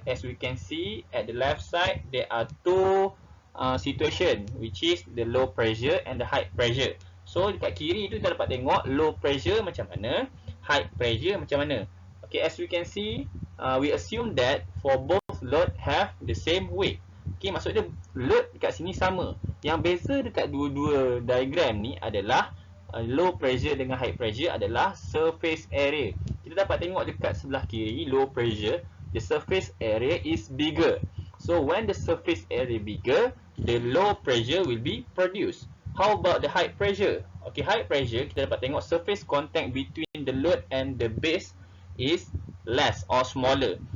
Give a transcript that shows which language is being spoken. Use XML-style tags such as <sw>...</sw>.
<en>As we can see at the left side, there are 2 situation, which is the low pressure and the high pressure.</en> <ms>So dekat kiri tu kita dapat tengok low pressure macam mana, high pressure macam mana.</ms> <en>Okay, as we can see, we assume that for both load have the same weight.</en> <ms>Okay, maksudnya load dekat sini sama. Yang beza dekat dua-dua diagram ni adalah low pressure dengan high pressure adalah surface area. Kita dapat tengok dekat sebelah kiri, low pressure,</ms> <en>the surface area is bigger. So when the surface area bigger, the low pressure will be produced. How about the high pressure? Okay, high pressure</en> <ms>kita dapat tengok</ms> <en>surface contact between the load and the base is less or smaller.</en>